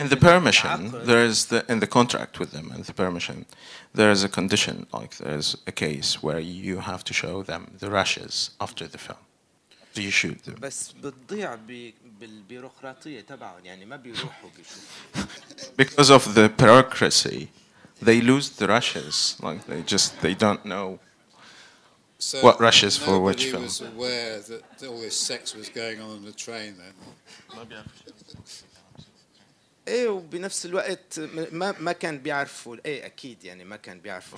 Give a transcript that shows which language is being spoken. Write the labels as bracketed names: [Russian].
[English] In the permission, there is in the contract with them, and the permission, there is a condition, like there is a case where you have to show them the rushes after the film. Do you shoot them? [Arabic] بس بتضيع بالبيروقراطية تبعهم، يعني ما بيروحوا بيشوفوا. [English] Because of the bureaucracy, they lose the rushes. Like they don't know what rushes for which film. Nobody was aware that all this sex was going on the train then. [Arabic] ايه وبنفس الوقت ما كان بيعرفوا ايه اكيد يعني ما كان بيعرفوا